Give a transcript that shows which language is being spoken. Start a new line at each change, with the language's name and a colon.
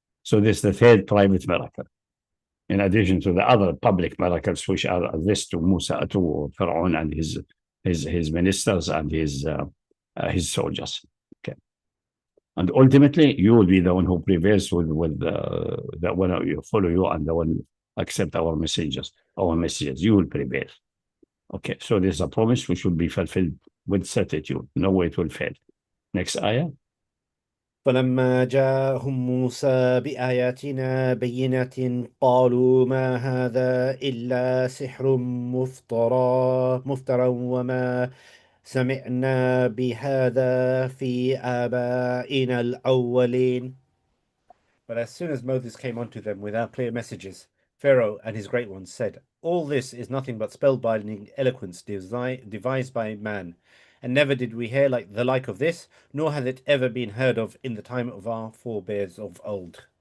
English: So this is the third private miracle, in addition to the other public miracles which are this to Musa, to Pharaoh and his ministers and his soldiers. Okay. And ultimately, you will be the one who prevails with the one you follow you and the one accept our messages. You will prevail. Okay, so there's a promise which will be fulfilled with certitude. No way it will fail. Next ayah.
Arabic: فلما جاءهم موسى بآياتنا بينات قالوا ما هذا إلا سحر مفترى وما سمعنا بهذا في آبائنا الأولين.
English: But as soon as Moses came unto them with our clear messages, Pharaoh and his great ones said, all this is nothing but spellbinding eloquence devised by man, and never did we hear the like of this, nor hath it ever been heard of in the time of our forebears of old.